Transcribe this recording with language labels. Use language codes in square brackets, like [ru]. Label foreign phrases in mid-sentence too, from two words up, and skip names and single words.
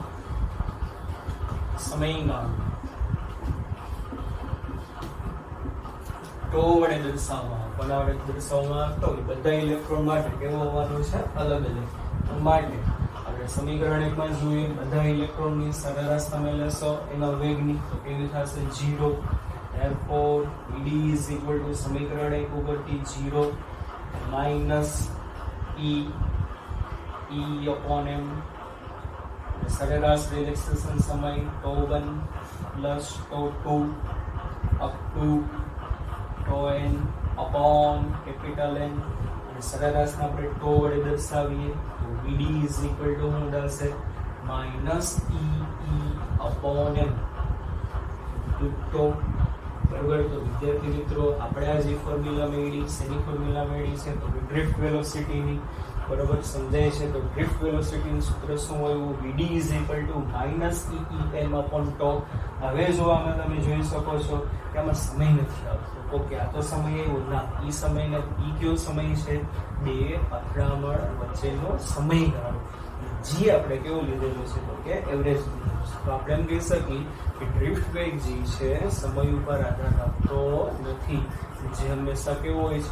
[gu] સમયગાળો τ વડે દર્શાવવામાં, કોના વડે દર્શાવવામાં આવતો હોય બધા ઇલેક્ટ્રોન માટે કેવો હોવાનો છે? અલગ અલગ. માટે આપણે સમીકરણ 1 માં જોઈએ, બધા ઇલેક્ટ્રોનની સરેરાશ તમે લેશો એના વેગની, તો કેવી થશે? 0. [en] therefore ED is equal to [gu] સમીકરણ 1 ઉપરથી [en] 0 minus E upon m, [gu] સરેરાશ રિલેક્સેશન સમય [en] τ1 plus τ2 up to τn upon capital N, [gu] અને સરેરાશને આપણે τ વડે દર્શાવીએ તો [en] ED is equal to [gu] શું થશે? [en] minus E upon m to બરોબર. [gu] તો વિદ્યાર્થી મિત્રો આપણે આ જે ફોર્મ્યુલા મેળવી, શેની ફોર્મ્યુલા મેળવી છે? તો [en] drift velocityની. [gu] બરોબર, સમજાય છે? તો [en] drift velocityનું [gu] સૂત્ર શું હોય? [en] Vd is equal to minus EEM upon τ. [gu] હવે જો આમાં તમે જોઈ શકો છો કે આમાં સમય નથી આવતો. ઓકે, આ તો સમય આવ્યો ના, ઈ સમય ને ઈ કયો સમય છે? બે અથડામણ વચ્ચેનો સમયગાળો. જી આપણે કેવો લીધેલો છે? તો કે એવરેજ લીધેલો છે. તો આપણે એમ કહી શકીએ કે ડ્રિફ્ટ વેગ જે છે સમય ઉપર આધાર રાખતો નથી, જે હંમેશા કેવો હોય છે?